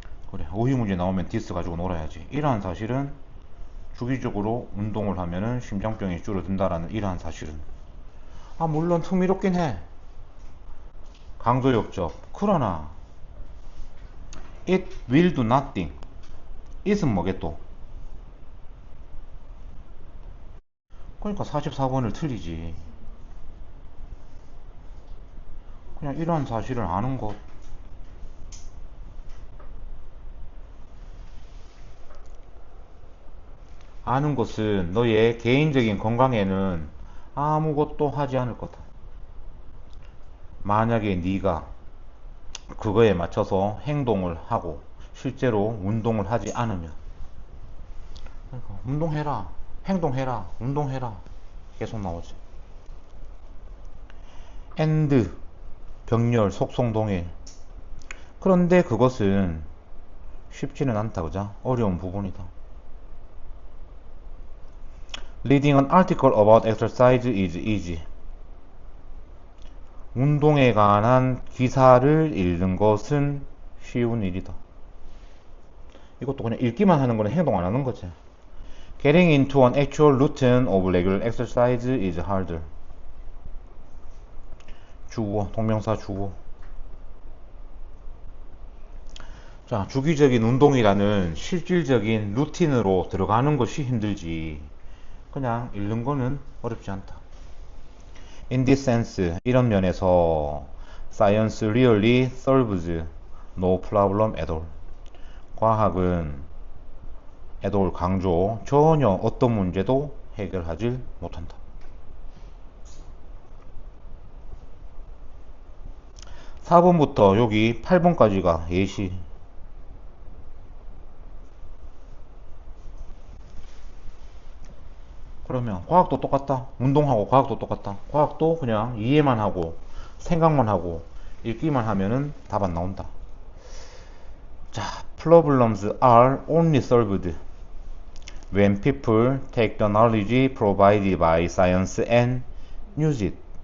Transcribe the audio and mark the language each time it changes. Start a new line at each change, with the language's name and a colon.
Korean: 그래, 어휘 문제 나오면 디스 가지고 놀아야지. 이러한 사실은 주기적으로 운동을 하면은 심장병이 줄어든다라는 이러한 사실은. 아, 물론 흥미롭긴 해. 강조역적. 그러나
English: it will do nothing.
Korean: it은 뭐게 또? 그러니까 44번을 틀리지. 그냥 이러한 사실을 아는 것. 아는 것은 너의 개인적인 건강에는 아무것도 하지 않을 거다. 만약에 네가 그거에 맞춰서 행동을 하고 실제로 운동을 하지 않으면. 그러니까 운동해라, 행동해라, 운동해라 계속 나오지. and 병렬, 속성, 동일. 그런데 그것은 쉽지는 않다. 그죠? 어려운 부분이다.
English: Reading an article about exercise is easy.
Korean: 운동에 관한 기사를 읽는 것은 쉬운 일이다. 이것도 그냥 읽기만 하는 거는 행동 안 하는 거지.
English: Getting into an actual routine of regular exercise is harder.
Korean: 주어, 동명사 주어. 자, 주기적인 운동이라는 실질적인 루틴으로 들어가는 것이 힘들지. 그냥 읽는 거는 어렵지 않다.
English: In this sense,
Korean: 이런 면에서
English: science really solves no problem at all.
Korean: 과학은 at all 강조, 전혀 어떤 문제도 해결하지 못한다. 4번부터 여기 8번까지가 예시. 그러면 과학도 똑같다. 운동하고 과학도 똑같다. 과학도 그냥 이해만 하고 생각만 하고 읽기만 하면은 답 안 나온다.
English: 자, problems are only solved when people take the knowledge provided by science and use it.